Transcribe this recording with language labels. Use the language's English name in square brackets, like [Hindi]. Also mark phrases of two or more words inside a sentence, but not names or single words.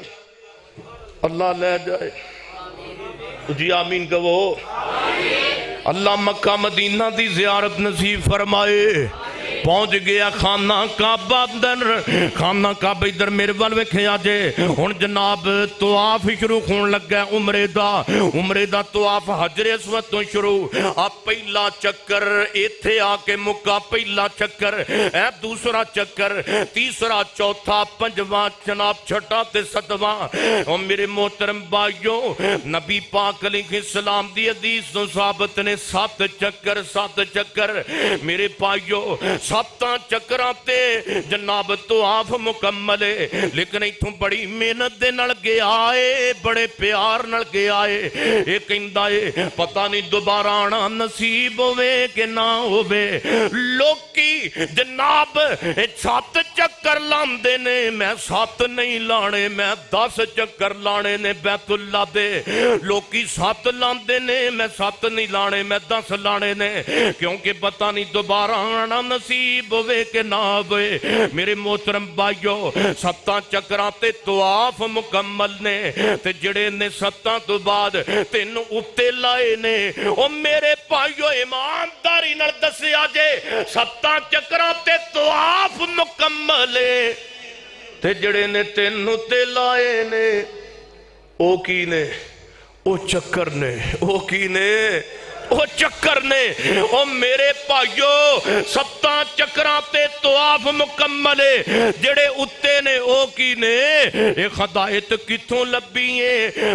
[Punjabi] اللہ لے جائے جی آمین کہو اللہ مکہ مدینہ دی زیارت نصیب فرمائے پہنچ گیا خانہ کعبہ اندر خانہ کعبہ ادھر میرے وال ویکھیا جے ہن جناب طواف شروع ہون لگا عمرے دا طواف حجر اسود تو شروع پہلا چکر ایتھے آ کے مکا پہلا چکر دوسرا چکر تیسرا چوتھا پنجواں جناب چھٹا تے ستواں اور میرے محترم بھائیو نبی پاک علیہ السلام دی حدیث تو ثابت نے 7 چکر میرے بھائیو 7 چکراتے جناب طواف مکمل ہے لیکن ایتھوں بڑی محنت دے نال گیا ہے بڑے پیار نال گیا ہے یہ کہندا ہے پتہ نہیں دوبارہ آنا نصیب ہوئے کہ نہ ہوئے لوکی جناب 7 چکر لاندے نے میں 7 نہیں لانے میں 10 چکر لانے نے بیت اللہ دے لوکی 7 لاندے نے میں 7 نہیں لانے میں 10 لانے نے کیونکہ پتہ نہیں دوبارہ آنا نصیب ہوئے کہ نہ ہوئے میرے محترم بھائیو 7 چکراتے طواف مکمل نے تے جڑے نے 7 تو بعد 3 اتے لائے نے او میرے بھائیو ایمانداری نال دسیا جے 7 چکراتے طواف مکمل تے جڑے نے 3 اتے لائے نے او کی نے او چکر نے او کی نے او چکر نے او میرے بھائیو 7 چکراتے طواف مکمل جڑے اتے نے او کی نے ایک ہدایت کتوں لبی ہے